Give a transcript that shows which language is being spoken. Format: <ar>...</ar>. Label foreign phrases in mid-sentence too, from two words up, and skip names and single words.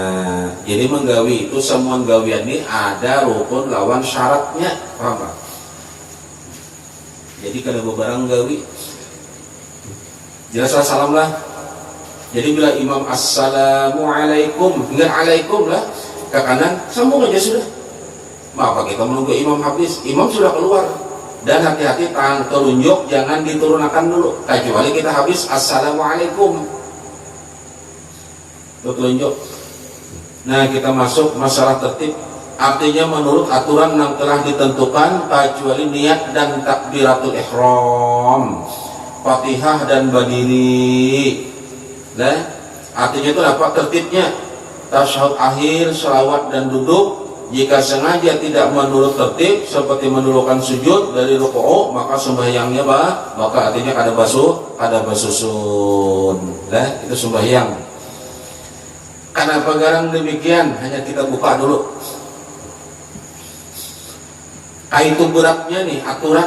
<id>Jadi menggawi itu semua gawian ini ada rukun lawan syaratnya, paham gak? Jadi kalau</id> <bjn>bebarang gawi</bjn> <id>jelas salam lah. Jadi bila imam assalamualaikum dengan alaikum lah ke kanan sambung aja sudah. Maka kita menunggu imam habis, imam sudah keluar. Dan hati-hati tangan telunjuk jangan diturunkan dulu kecuali kita habis assalamualaikum telunjuk. Nah kita masuk masalah tertib, artinya menurut aturan yang telah ditentukan kecuali niat dan takbiratul ihram, Fatihah dan berdiri. Nah artinya itu apa tertibnya? Tasyahud akhir, selawat dan duduk. Jika sengaja tidak menurut tertib seperti mendulukan sujud dari rukuu, maka sembahyangnya maka artinya</id> <bjn>kada basusun.</bjn> <id>Nah, itu sembahyang. Kenapa garang demikian? Hanya kita buka dulu. Itu beratnya nih aturan.</id>